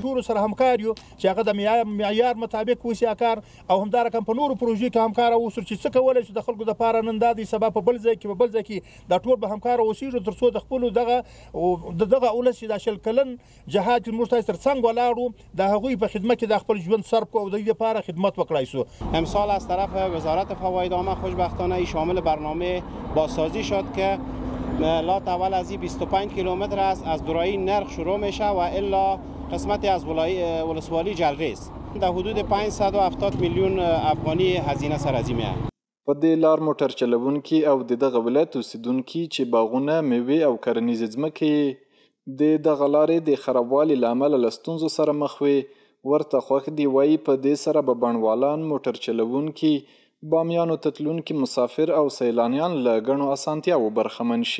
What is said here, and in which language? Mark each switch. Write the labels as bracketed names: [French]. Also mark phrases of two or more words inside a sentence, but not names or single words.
[Pashto] ټولو سره همکار یو چې هغه د معیار مطابق وشي کار، او همدارنګه په نورو پروژو کې همکاره اوسو چې څه کولی شو د خلکو دپاره نن دا دی سبا په بل ځای کې دا ټول به همکاره اوسېږو تر څو د خپلو دغه ولس چې دا 20 کلن جهاد چې موږ تاسو تر څنګ ولاړو د هغوی په خدمت کې د خپل ژوند صرف کړو او د دوی لپاره خدمت وکړای سو. [Persian] امسال از طرف وزارت فواید عامه خوشبختانه شامل برنامه بازسازی شد که لا تول از 25 کیلومتر است، از دورایی نرخ شروع میشه و الا قسمتی از ولسوالی جلریز در حدود 570 میلیون افغانی هزینه سرازیمه. [Pashto] په دې لار موټر چلونکي او د دغه ولایت اوسیدونکي چې باغونه، میوې او کرنیزې ځمکې د دغه لارې د خرابوالي له امله له ستونزو سره مخ وي، ورته خوښ دي. وایي په دې سره به بڼوالان، موټر چلونکي، بامیانو ته تلونکي مسافر او سیلانیان له ګڼو اسانتیاوو برخمن شي.